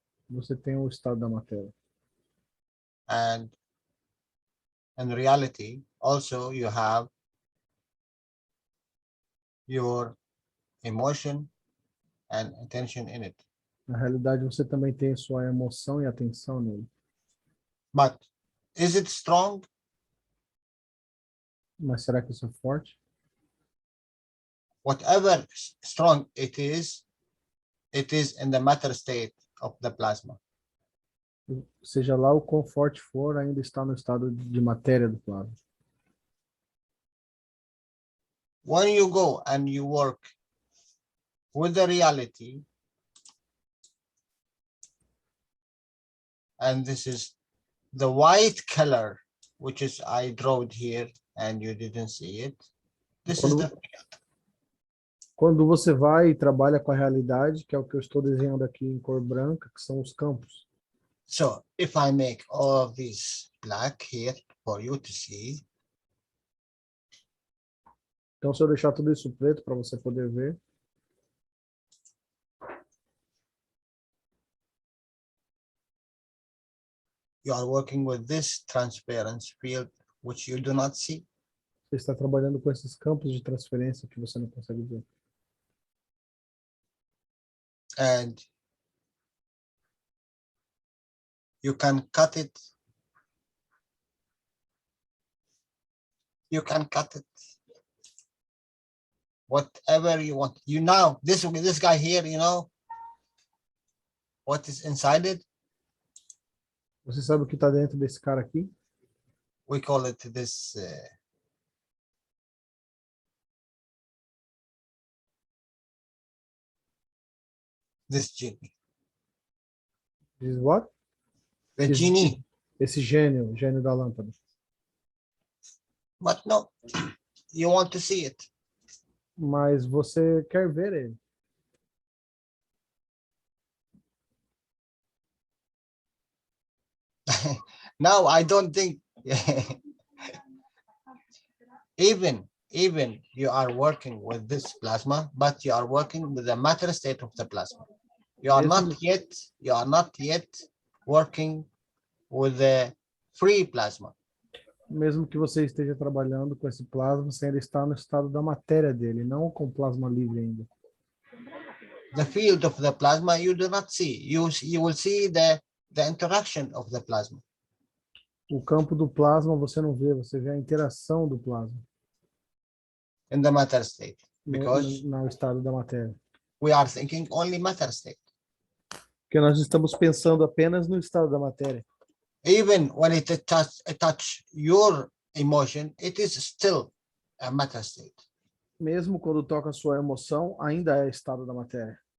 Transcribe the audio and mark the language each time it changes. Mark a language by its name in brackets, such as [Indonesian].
[Portuguese] Você tem o estado da matéria. [English] And in reality, also you have your emotion and attention in it. [Portuguese] Na realidade, você também tem sua emoção e atenção nele. [English] But is it strong? [Portuguese] Mas será que isso é forte? [English] Whatever strong it is in the matter state of the plasma. [Portuguese] Seja lá o quão forte for, ainda está no estado de matéria do plasma. [English] When you go and you work with the reality, and this is the white color, which is I drew here and you didn't see it. This is the [Portuguese] Quando você vai e trabalha com a realidade, que é o que eu estou desenhando aqui em cor branca, que são os campos. [English] So if I make all of these black here for you to see. [Portuguese] Então, se eu deixar tudo isso preto para você poder ver. [English] You are working with this transparent field, which you do not see. [Portuguese] Você está trabalhando com esses campos de transferência que você não consegue ver. [English] And you can cut it. You can cut it. Whatever you want. You know, this guy here, you know what is inside it? [Portuguese] Você sabe o que está dentro desse cara aqui? [English] We call it this this genie. Diz what? The genie. [Portuguese] Esse gênio da lâmpada. [English] But no, you want to see it. [Portuguese] Mas você quer ver ele. [English] No, I don't think even you are working with this plasma, but you are working with the matter state of the plasma. You are not yet working with the free plasma. [Portuguese] Mesmo que você esteja trabalhando com esse plasma, você ainda está no estado da matéria dele, não com plasma livre ainda. [English] The field of the plasma you do not see. You will see the interaction of the plasma. [Portuguese] O campo do plasma você não vê, você vê a interação do plasma. [English] In the matter state, because [Portuguese] no estado da matéria. [English] we are thinking only matter state. [Portuguese] Porque nós estamos pensando apenas no estado da matéria. [English] Even when it touch your emotion, it is still a matter state. [Portuguese] Mesmo quando toca a sua emoção, ainda é estado da matéria.